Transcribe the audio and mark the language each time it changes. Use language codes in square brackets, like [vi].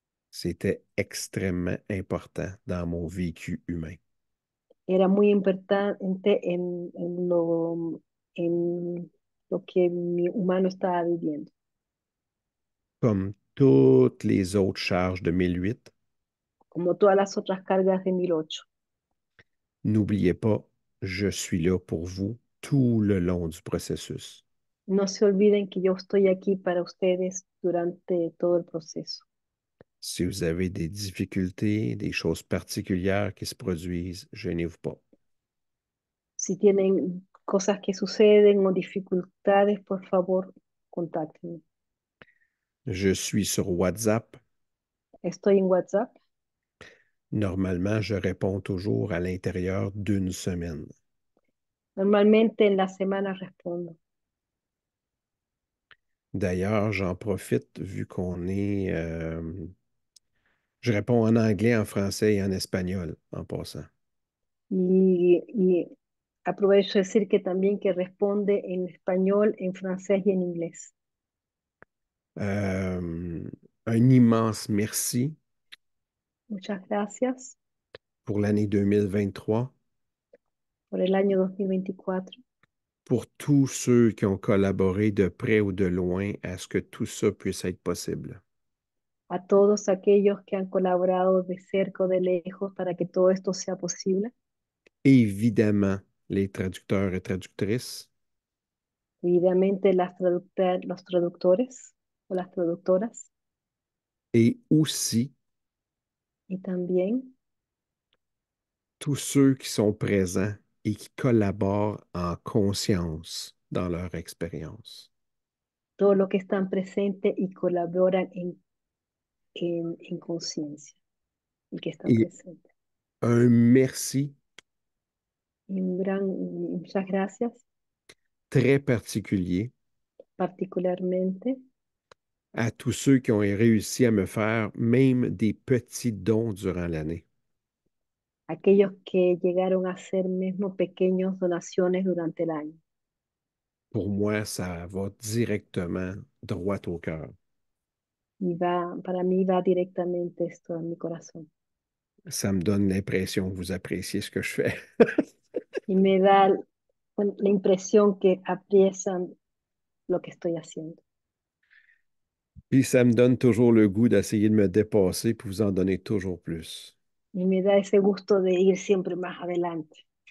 [fr] C'était extrêmement important dans mon vécu humain. [es] Era muy importante en lo que mi humano estaba viviendo. [fr] Comme toutes les autres charges de 1008, [es] Como todas las otras cargas de 1008. [fr] n'oubliez pas, je suis là pour vous tout le long du processus. [es] No se olviden que yo estoy aquí para ustedes durante todo el proceso. [fr] Si vous avez des difficultés, des choses particulières qui se produisent, gênez-vous pas. [es] Si tienen cosas que suceden o dificultades, por favor, contáctenme. [fr] Je suis sur WhatsApp. [es] Estoy en WhatsApp. [fr] Normalement, je réponds toujours à l'intérieur d'une semaine. [es] Normalmente en la semana respondo. [fr] D'ailleurs, j'en profite vu qu'on est... je réponds en anglais, en français et en espagnol en passant. [es] Y aprovecho de decir que también que responde en español, en francés y en inglés. [fr] Euh, un immense merci [es] Muchas gracias [fr] pour l'année 2023, [es] por el año 2024, [fr] pour tous ceux qui ont collaboré de près ou de loin à ce que tout ça puisse être possible. [es] a todos aquellos que han colaborado de cerca o de lejos para que todo esto sea posible. [fr] Évidemment, les traducteurs et traductrices, [es] Evidentemente los traductores o las traductoras [fr] et aussi [es] y también [fr] tous ceux qui sont présents et qui collaborent en conscience dans leur expérience. [es] todos los que están presentes y colaboran en conciencia y que están [fr] Et [es] presentes. [fr] un merci [es] Y muchas gracias [fr] très particulier [es] particularmente [fr] à tous ceux qui ont réussi à me faire même des petits dons durant l'année. [es] aquellos que llegaron a hacer mismo pequeñas donaciones durante el año. [fr] Pour moi, ça va directement droit au cœur. [es] Para mí va directamente esto a mi corazón. [fr] Ça me donne l'impression que vous appréciez ce que je fais. [es] Y me da la impresión que aprecian lo que estoy haciendo. [fr] Puis ça me donne toujours le goût d'essayer de me dépasser pour vous en donner toujours plus. [es] Y me da ese gusto de ir siempre más adelante.